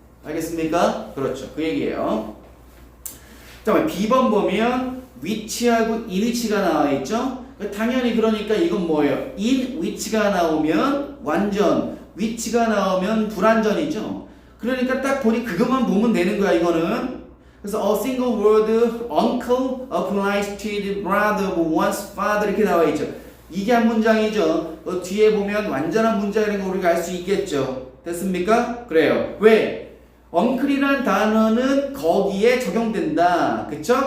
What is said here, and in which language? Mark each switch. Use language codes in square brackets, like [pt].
[ko] 알겠습니까? 그렇죠. 그 얘기예요. 자, B번 보면 which하고 in which가 나와 있죠. 당연히 그러니까 이건 뭐예요? in which가 나오면 완전, which가 나오면 불완전이죠. 그러니까 딱 보니 그것만 보면 되는 거야 이거는. 그래서 [en] a single word uncle applies to the brother of one's father [ko] 이렇게 나와 있죠. 이게 한 문장이죠. 뒤에 보면 완전한 문장이라는 거 우리가 알 수 있겠죠. 됐습니까? 그래요. 왜? uncle이라는 단어는 거기에 적용된다. 그쵸?